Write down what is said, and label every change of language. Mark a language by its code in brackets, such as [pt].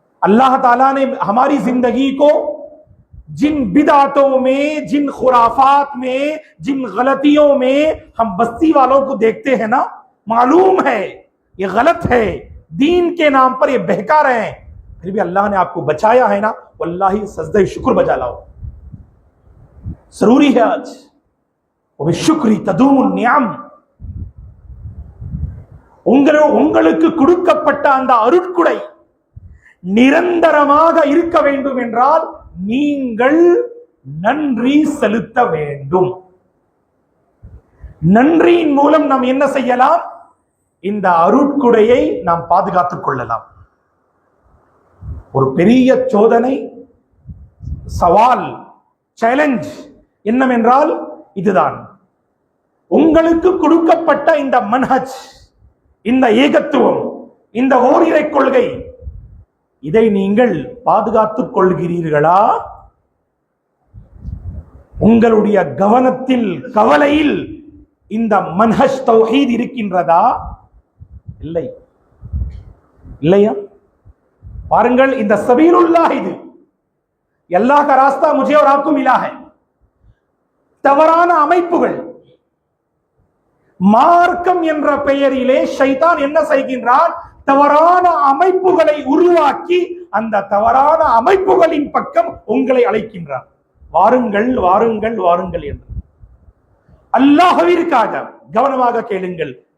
[hi] अल्लाह ताला ने हमारी जिंदगी को जिन बिदातों में, जिन खुराफात में, जिन गलतियों में हम बस्ती वालों को देखते हैं ना, मालूम है ये गलत है, दीन के नाम पर ये बहका रहे हैं, फिर भी अल्लाह ने आपको बचाया है ना, वल्लाही सजदे शुक्र बजा लाओ। जरूरी है आज [ar] शुक्री तदूमुन नियाम। [ta] உங்களுக்கு கொடுக்கப்பட்ட அந்த அருட்குடை நிரந்தரமாக இருக்க வேண்டும் என்றால் நீங்கள் நன்றி செலுத்த வேண்டும். நன்றியின் மூலம் நாம் என்ன செய்யலாம்? இந்த அருட்குடையை நாம் பாதுகாத்துக் கொள்ளலாம். ஒரு பெரிய சோதனை, சவால், சேலஞ்ச் என்னவென்றால் இதுதான். உங்களுக்கு கொடுக்கப்பட்ட இந்த மன்ஹஜ், இந்த ஏகத்துவம், இந்த ஓரிரை கொள்கை, இதை நீங்கள் பாதுகாத்துக் கொள்கிறீர்களா? உங்களுடைய கவனத்தில், கவலையில் இந்த மன்ஹஜ் தௌஹீத் இருக்கின்றதா? இல்லை, இல்லையா? பாருங்கள், இந்த [hi] सबीलुल्लाह, [ta] இது அல்லாஹ் [hi] का रास्ता मुझे और आपको मिला है. [ta] தவறான அமைப்புகள், மார்க்கம் என்ற பெயரிலே ஷைத்தான் என்ன செய்கின்றான்? தவறான அமைப்புகளை உருவாக்கி அந்த தவறான அமைப்புகளின் பக்கம் உங்களை அழைக்கின்றான். வாருங்கள் வாருங்கள் வாருங்கள் என்று. அல்லாஹ்விற்காக கவனமாக கேளுங்கள்.